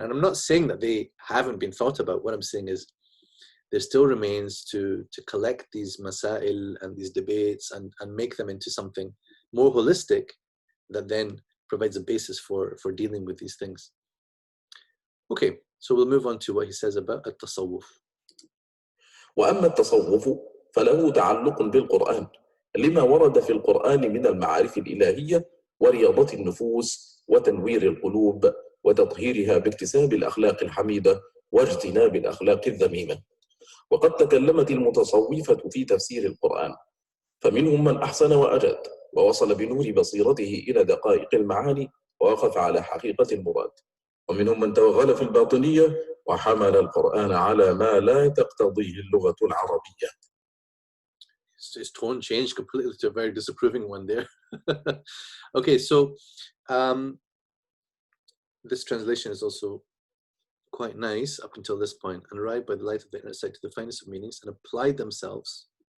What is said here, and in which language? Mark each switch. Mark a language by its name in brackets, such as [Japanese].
[English] And I'm not saying that they haven't been thought about. What I'm saying is there still remains to collect these masail and these debates and make them into something more holistic that then provides a basis for dealing with these things. Okay, so we'll move on to what he says about at-tasawwuf. [Arabic] وأما التصوف فله تعلق بالقرآن لما ورد في القرآن من المعارف الإلهية ورياضة النفوس وتنوير القلوب وتطهيرها باكتساب الأخلاق الحميدة واجتناب الأخلاق الذميمة. وقد تكلمت المتصوفة في تفسير القرآن، فمنهم من أحسن وأجاد ووصل بنور بصيرته إلى دقائق المعاني ووقف على حقيقة المراد، ومنهم من توغل في الباطنية وحمل القرآن على ما لا تقتضيه اللغة العربية. [English] His tone changed completely to a very disapproving one there. Okay, so this translation is also quite nice up until this point. And arrived by the light of the inner sight to the finest of meanings and applied themselves.